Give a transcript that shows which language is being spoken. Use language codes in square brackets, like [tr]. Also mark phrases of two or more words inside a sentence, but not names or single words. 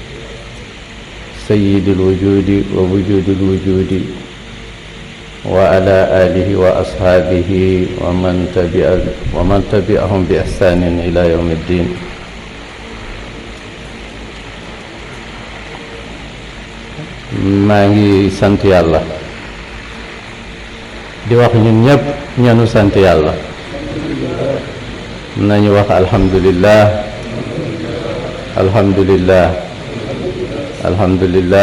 [ar] سيد الوجود ووجود الوجود وعلى آله وأصحابه ومن تبعهم بإحسان إلى يوم الدين. [wo] maa ngi sant yàlla di wax ñun ñëpp ñanu sant yàlla nañu wax [ar] الحمد لله الحمد لله الحمد لله.